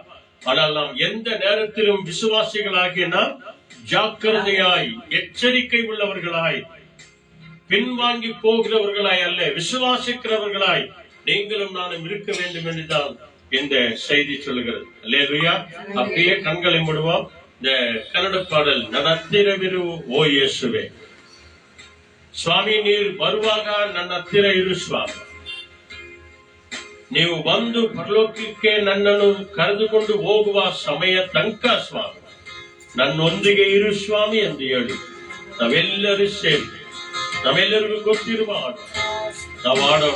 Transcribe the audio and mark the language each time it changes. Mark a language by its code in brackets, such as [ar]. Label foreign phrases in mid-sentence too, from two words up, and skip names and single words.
[ta] ஆனால் நாம் எந்த நேரத்திலும் விசுவாசிகளாகிய நாம் ஜாக்கிரதையாய், எச்சரிக்கை உள்ளவர்களாய், பின்வாங்கி போகிறவர்களாய் அல்ல, விசுவாசிக்கிறவர்களாய் நீங்களும் நானும் இருக்க வேண்டும் என்றுதான் இந்த செய்தி சொல்லுகிறது. அல்லேலூயா. அப்படியே கண்களை மூடுவோம். இந்த கன்னட பாடல், [kn] ನನ್ನ ಹತ್ತಿರವಿರು ಓ ಯೇಸುವೆ, ಸ್ವಾಮಿ ನೀರು ಬರುವಾಗ ನನ್ನ ಹತ್ತಿರ ಇರು ಸ್ವಾಮಿ, ನೀವು ಬಂದು ಪರಲೋಕಕ್ಕೆ ನನ್ನನ್ನು ಕರೆದುಕೊಂಡು ಹೋಗುವ ಸಮಯ ತನಕ ಸ್ವಾಮಿ ನನ್ನೊಂದಿಗೆ ಇರು ಸ್ವಾಮಿ ಎಂದು ಹೇಳಿ ನಾವೆಲ್ಲರೂ ಸೇರಿ, ನಮ್ಮೆಲ್ಲರಿಗೂ ಗೊತ್ತಿರುವ ಹಾಡು ನಾವು ಆಡೋಣ.